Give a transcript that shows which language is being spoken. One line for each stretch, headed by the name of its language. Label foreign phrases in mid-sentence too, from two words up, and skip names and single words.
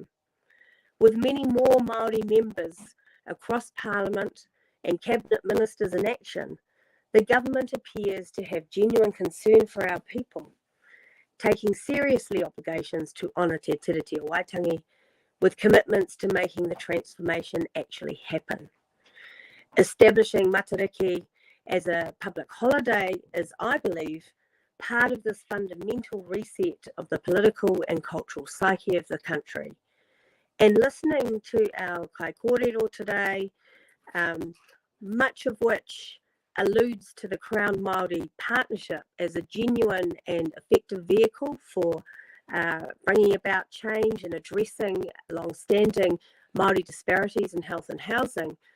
English: With many more Māori members across Parliament and Cabinet Ministers in action, the government appears to have genuine concern for our people, taking seriously obligations to honour Te Tiriti o Waitangi with commitments to making the transformation actually happen. Establishing Matariki as a public holiday is, I believe, part of this fundamental reset of the political and cultural psyche of the country. And listening to our
Māori: kai kōrero
English: today, much of which alludes to the Crown Māori partnership as a genuine and effective vehicle for bringing about change and addressing long-standing Māori disparities in health and housing,